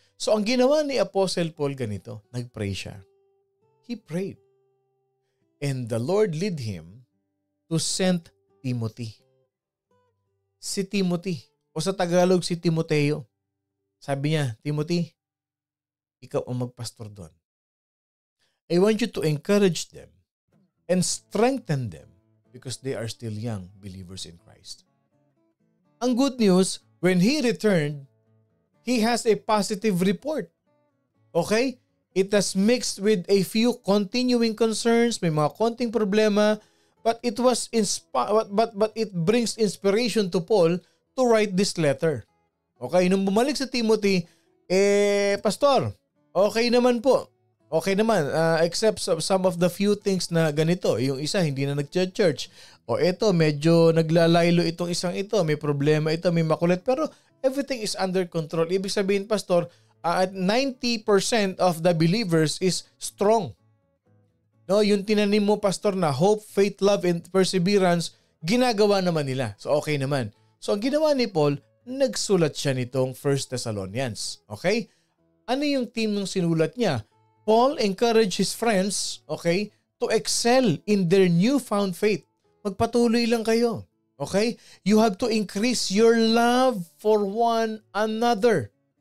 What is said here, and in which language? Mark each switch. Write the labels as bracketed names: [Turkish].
[Filipino] So ang ginawa ni Apostle Paul ganito, nagpray siya. [English] He prayed. And the Lord led him to send Timothy. [Filipino] Si Timothy, o sa Tagalog si Timoteo. Sabi niya, Timothy, ikaw ang magpastor doon. [English] I want you to encourage them and strengthen them because they are still young believers in Christ. Ang good news, when he returned, he has a positive report. Okay? It has mixed with a few continuing concerns, [Filipino] may mga konting problema, [English] but it was but it brings inspiration to Paul to write this letter. [Filipino] Okay, nung bumalik sa Timothy, pastor, okay naman po. [English] Okay naman, except some of the few things [Filipino] na ganito. Yung isa, hindi na nag-church. O ito, medyo naglalaylo itong isang ito. May problema ito, may makulit. [English] Pero everything is under control. [Filipino] Ibig sabihin, [English] pastor, 90% of the believers is strong. [Filipino] No, yung tinanim mo, pastor, na hope, faith, love, and perseverance, ginagawa naman nila. So okay naman. So ang ginawa ni Paul, nagsulat siya nitong 1 Thessalonians. Okay? Ano yung theme ng sinulat niya? [English] Paul encouraged his friends, to excel in their newfound faith. [Filipino] Magpatuloy lang kayo. Okay? [English] You have to increase your love for one another.